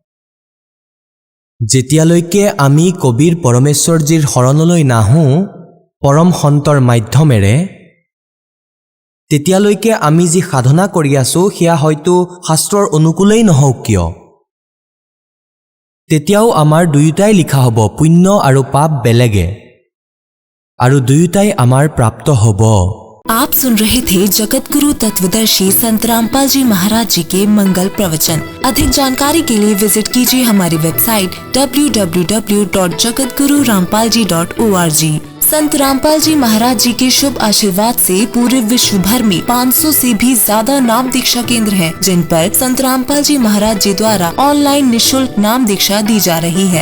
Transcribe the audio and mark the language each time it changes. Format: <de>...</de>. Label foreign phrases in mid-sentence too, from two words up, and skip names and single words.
<as>যেতিয়ালৈকে আমি কবিৰ পৰমেশ্বৰজীৰ শৰণলৈ নাহোঁ পৰম সন্তৰ মাধ্যমেৰে, তেতিয়ালৈকে আমি যি সাধনা কৰি আছোঁ সেয়া হয়তো শাস্ত্ৰৰ অনুকূলেই নহওক কিয়, তেতিয়াও আমাৰ দুয়োটাই লিখা হ'ব, পুণ্য আৰু পাপ বেলেগে, আৰু দুয়োটাই আমাৰ প্ৰাপ্ত হ'ব।</as> <hi>आप सुन रहे थे जगत गुरु तत्वदर्शी संत रामपाल जी महाराज जी के मंगल प्रवचन। अधिक जानकारी के लिए विजिट कीजिए हमारी वेबसाइट www.jagatgururampalji.org। संत रामपाल जी महाराज जी के शुभ आशीर्वाद से पूरे विश्व भर में 500 से भी ज्यादा नाम दीक्षा केंद्र हैं, जिन पर संत रामपाल जी महाराज जी द्वारा ऑनलाइन निशुल्क नाम दीक्षा दी जा रही है।</hi>